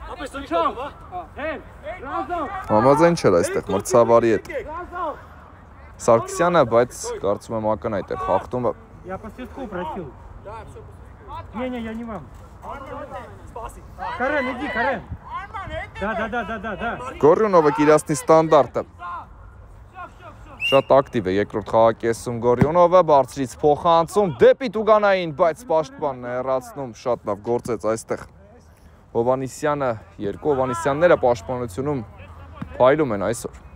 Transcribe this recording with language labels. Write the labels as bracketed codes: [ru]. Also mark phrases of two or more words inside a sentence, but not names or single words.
[hy] Համաձայն չէր այստեղ մրցավարի հետ։ Սարգսյանը, բայց կարծում եմ ակնհայտ էր խախտումը։ [ru] Я по свистку просил. Не, я не вам. Карен, иди, Карен. Да. [hy] Գորյունովը կիրասնի ստանդարտը։ Շատ ակտիվ է երկրորդ խաղակեսում Գորյունովը, բարձրից փոխանցում դեպի Տուգանային, բայց պաշտպանն է հեռացնում, շատ լավ գործեց այստեղ։ Հովանիսյանը, երկու Հովանիսյանները պաշտպանությունում փայլում են այսօր։